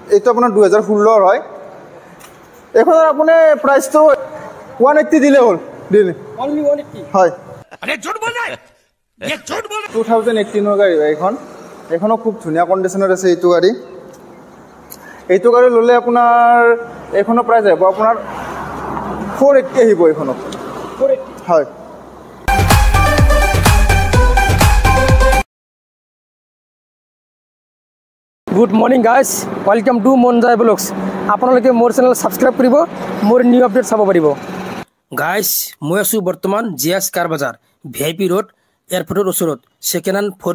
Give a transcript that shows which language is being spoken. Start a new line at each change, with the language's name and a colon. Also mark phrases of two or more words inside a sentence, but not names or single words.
Assamese: এইটো আপোনাৰ 2016 হয়। এখনৰ আপুনি প্ৰাইচটো 180 দিলে হ'ল দিলে অনলি 180 হয়।
Hindi: अरे झूठ बोल रहा है ये झूठ बोल
Assamese: 2018 গাড়ী হয় এইখন। এইখনো খুব ধুনীয়া কণ্ডিশ্যনত আছে এইটো গাড়ী। এইটো গাড়ী ল'লে আপোনাৰ এইখনৰ প্ৰাইচ আহিব আপোনাৰ 480 আহিব এইখনত 480 হয়।
English: good morning guys welcome to Manjai vlogs
Assamese: আপোনালোকে মোৰ চেনেল সাবস্ক্রাইব কৰিব মোৰ নিউ আপডেট চাব পাৰিব গাইজ মই আছো বৰ্তমান জিএস কাৰ বাজাৰ ভিআইপি ৰোড এয়াৰপোৰ্টৰ ওচৰত
English: second hand
Assamese: 4